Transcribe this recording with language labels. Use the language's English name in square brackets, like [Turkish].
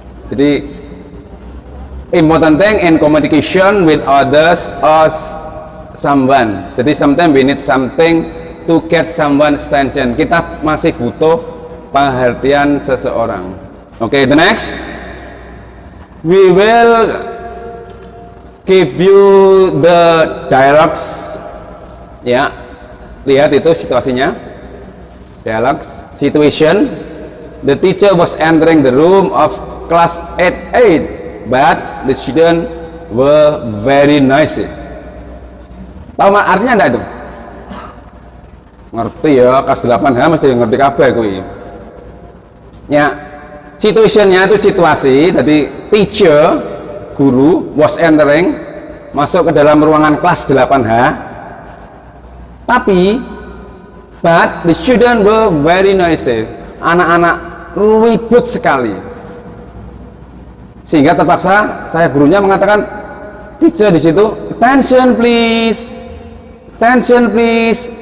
[English] Jadi important thing in communication with others or someone. Jadi sometimes we need something to get someone's attention. [Indonesian] Kita masih butuh perhatian seseorang. [English] Oke, the next we will give you the dialogues. [Indonesian] Ya, lihat itu situasinya. [English] Dialogues, situation. The teacher was entering the room of class 8, but the student were very noisy. [Indonesian] Tahu artinya enggak itu? Ngerti ya, kelas 8H [Javanese] mesti ngerti kabeh kuwi. [Indonesian] Ya, situationnya itu situasi. Jadi teacher, guru, [English] was entering [Indonesian] masuk ke dalam ruangan kelas 8H, tapi [English] but the student were very noisy, [Indonesian] anak-anak ribut sekali, sehingga terpaksa saya gurunya mengatakan, teacher di situ, [English] attention please, attention please.